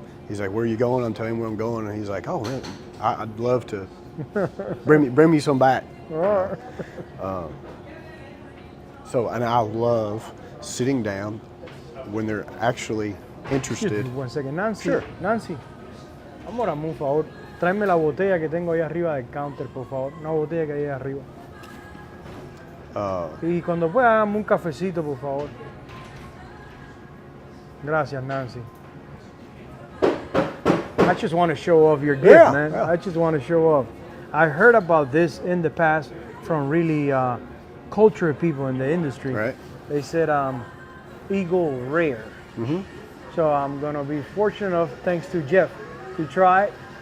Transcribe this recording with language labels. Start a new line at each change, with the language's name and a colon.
English: He's like, "Where are you going?" I'm telling him where I'm going, and he's like, "Oh man, I'd love to bring me some back." So, and I love sitting down when they're actually interested. One second, Nancy. Sure.
Spanish: Nancy, amor, un favor. Tráeme la botella que tengo ahí arriba del counter, por favor. Una botella que hay ahí arriba. Y cuando pueda, dame un cafecito, por favor. Gracias, Nancy.
English: I just want to show off your gift, man. Yeah. I just want to show off. I heard about this in the past from really cultured people in the industry. Right. They said Eagle Rare. So I'm going to be fortunate enough, thanks to Jeff, to try it.